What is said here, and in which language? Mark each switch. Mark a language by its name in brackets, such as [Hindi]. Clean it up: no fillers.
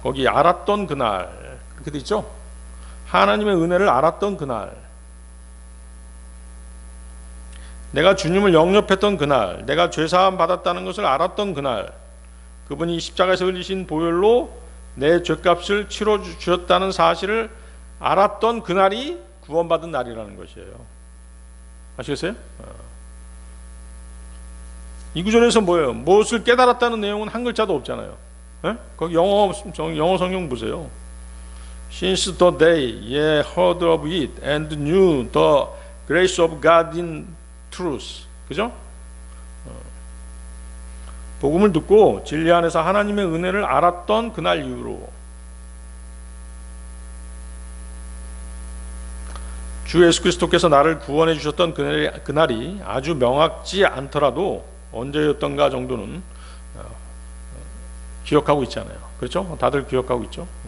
[Korean] 거기 알았던 그날, 그렇게 돼 있죠? 하나님의 은혜를 알았던 그날, 내가 주님을 영접했던 그날, 내가 죄사함 받았다는 것을 알았던 그날, 그분이 십자가에서 흘리신 보혈로 내 죄값을 치러 주셨다는 사실을 알았던 그날이 구원받은 날이라는 것이에요. 아시겠어요? 이 구절에서 뭐예요? 무엇을 깨달았다는 내용은 한 글자도 없잖아요. 거기 영어 성경 보세요. [English] Since the day ye heard of it and knew the grace of God in truth. [Korean] 그죠? 복음을 듣고 진리 안에서 하나님의 은혜를 알았던 그날 이후로 주 예수 그리스도께서 나를 구원해 주셨던 그날이 아주 명확지 않더라도 언제였던가 정도는 기억하고 있잖아요. 그렇죠? 다들 기억하고 있죠.